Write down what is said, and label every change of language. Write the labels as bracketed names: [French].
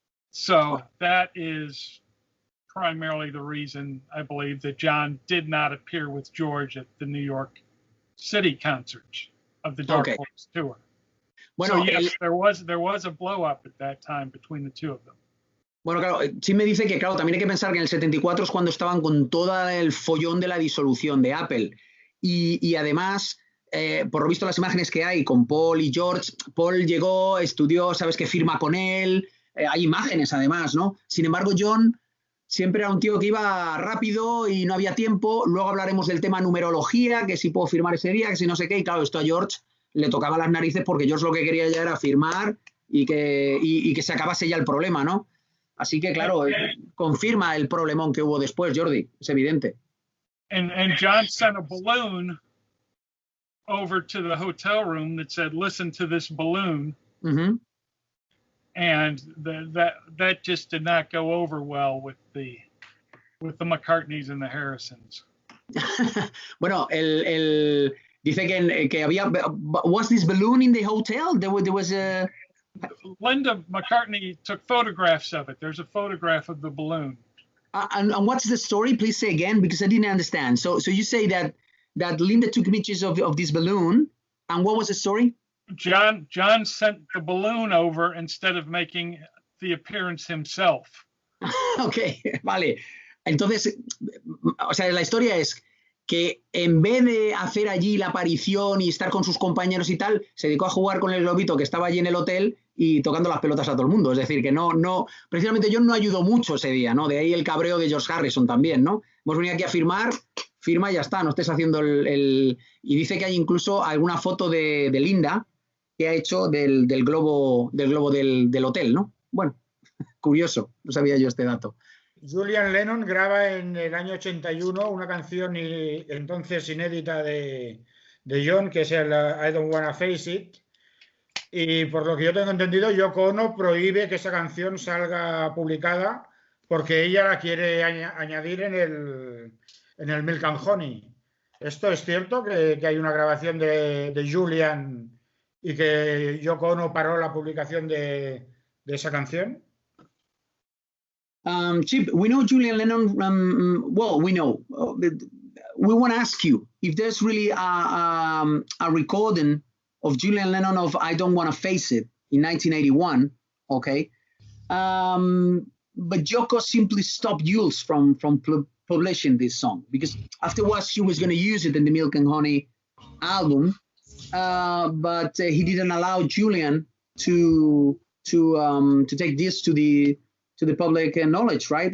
[English] So that is primarily the reason, I believe, that John did not appear with George at the New York City concerts of the Dark Horse tour. [Spanish] Bueno, [English] so yes, there was a blow up at that time between the two of them. [Spanish] Bueno, claro, Tim me dice que, claro, también hay que pensar que en el 74 es cuando estaban con todo el follón de la disolución de Apple. Y además, por lo visto las imágenes que hay con Paul y George, Paul llegó, estudió, sabes que firma con él, hay imágenes además, ¿no? Sin embargo, John siempre era un tío que iba rápido y no había tiempo. Luego hablaremos del tema numerología, que si puedo firmar ese día, que si no sé qué. Y claro, esto a George le tocaba las narices porque George lo que quería ya era firmar y que se acabase ya el problema, ¿no? Así que, claro, confirma el problemón que hubo después, Jordi, es evidente. [English] And John sent a balloon over to the hotel room that said, "Listen to this balloon." Mm-hmm. And that just did not go over well with the McCartneys and the Harrisons. [Spanish] Bueno, dice que había. [English] Was this balloon in the hotel? There was a. Linda McCartney took photographs of it. There's a photograph of the balloon. And what's the story? Please say again, because I didn't understand. So you say that Linda took pictures of this balloon, and what was the story? John sent the balloon over instead of making the appearance himself. Okay, vale. [Spanish] Entonces, o sea, la historia es que en vez de hacer allí la aparición y estar con sus compañeros y tal, se dedicó a jugar con el globito que estaba allí en el hotel y tocando las pelotas a todo el mundo. Es decir, que no, precisamente John no ayudó mucho ese día, ¿no? De ahí el cabreo de George Harrison también, ¿no? Hemos venido aquí a firma y ya está, no estés haciendo Y dice que hay incluso alguna foto de Linda que ha hecho del globo del hotel, ¿no? Bueno, curioso, no sabía yo este dato. Julian Lennon graba en el año 81 una canción entonces inédita de John, que es el I Don't Wanna Face It, y por lo que yo tengo entendido, Yoko Ono prohíbe que esa canción salga publicada porque ella la quiere añadir en el Milk and Honey. ¿Esto es cierto, que hay una grabación de Julian y que Yoko Ono paró la publicación de esa canción? [English] Chip, we know Julian Lennon, well, we know. We want to ask you if there's really a recording of Julian Lennon of I Don't Want to Face It in 1981, okay? But Yoko simply stopped Jules from publishing this song because afterwards she was going to use it in the Milk and Honey album, but he didn't allow Julian to take this to the public knowledge, right?